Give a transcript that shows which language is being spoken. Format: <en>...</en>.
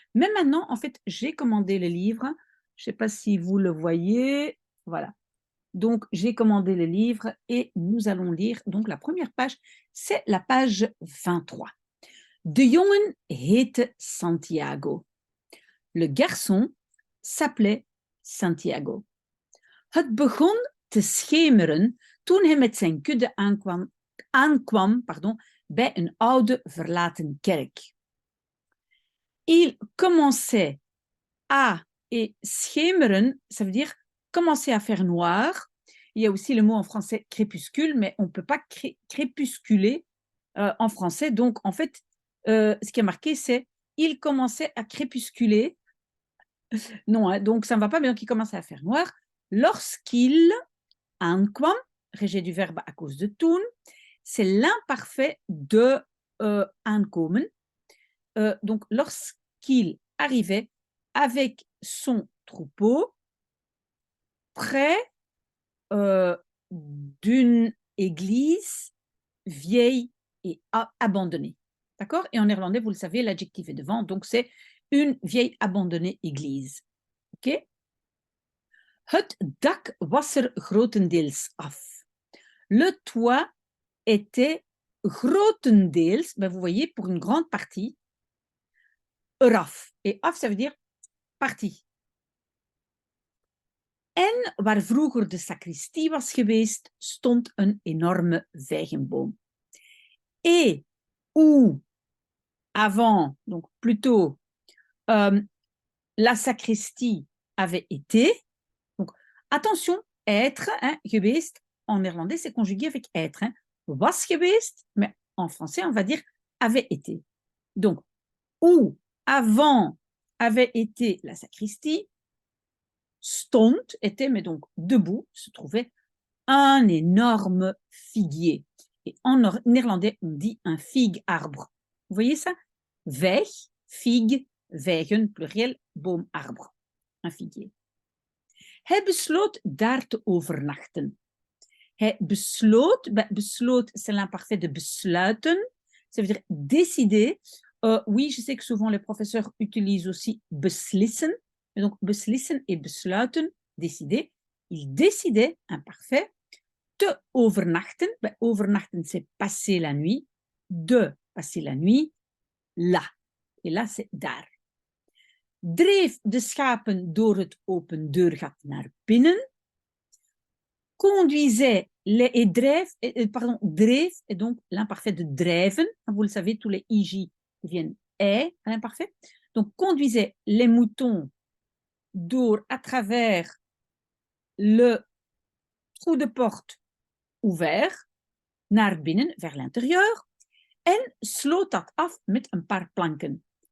<fr>Mais maintenant, en fait, j'ai commandé le livre. Je ne sais pas si vous le voyez. Voilà. Donc, j'ai commandé le livre et nous allons lire. Donc, la première page, c'est la page 23.</fr> <nl>De jongen heette Santiago.</nl> <fr>Le garçon s'appelait Santiago.</fr> <nl>Het begon te schemeren toen hij met zijn kudde aankwam bij een oude verlaten kerk.</nl> <fr>Il commençait à, et schemeren, ça veut dire commencer à faire noir. Il y a aussi le mot en français crépuscule, mais on ne peut pas crépusculer en français. Donc, en fait, ce qui est marqué, c'est il commençait à crépusculer. Non, hein, donc ça ne va pas, mais donc il commençait à faire noir. Lorsqu'il aankwam, rejet du verbe à cause de toen, c'est l'imparfait de aankomen. Donc, lorsqu'il arrivait avec son troupeau près d'une église vieille et abandonnée. D'accord? Et en néerlandais, vous le savez, l'adjectif est devant, donc c'est une vieille abandonnée église. OK?</fr> <nl>Het dak was er grotendeels af.</nl> <fr>Le toit était grotendeels, ben vous voyez, pour une grande partie, eraf. Et af, ça veut dire partie.</fr> <nl>En waar vroeger de sacristie was geweest, stond een enorme vijgenboom.</nl> <fr>Et où, avant, donc plutôt, la sacristie avait été, donc attention, être, hein, geweest, en néerlandais, c'est conjugué avec être. Hein.</fr> <nl>Was geweest,</nl> <fr>mais en français, on va dire avait été. Donc, où avant avait été la sacristie, stond, était, mais donc debout, se trouvait un énorme figuier. Et en néerlandais, on dit un figue-arbre. Vous voyez ça? Vijg, figue, vijgen, pluriel, boom, arbre. Un figuier.</fr> <nl>Hij besloot daar te overnachten. Hij besloot, besloot,</nl> <fr>c'est l'imparfait de besluiten, ça veut dire décider. Oui, je sais que souvent les professeurs utilisent aussi beslissen, et donc beslissen et besluiten, décider. Il décidait, imparfait,</fr> <nl>te overnachten.</nl> <fr>Overnachten, c'est passer la nuit. De passer la nuit, là. Et là, c'est daar.</fr> <nl>Dreef de schapen door het open deurgat naar binnen.</nl> <fr>Conduisait les, et dreef, pardon, dreef est donc l'imparfait de drijven. Vous le savez, tous les ij deviennent à l'imparfait. Donc, conduisait les moutons door à travers le trou de porte ouvert</fr> <nl>naar binnen,</nl> <fr>vers l'intérieur,</fr> <nl>en sloot dat af met een paar planken.</nl>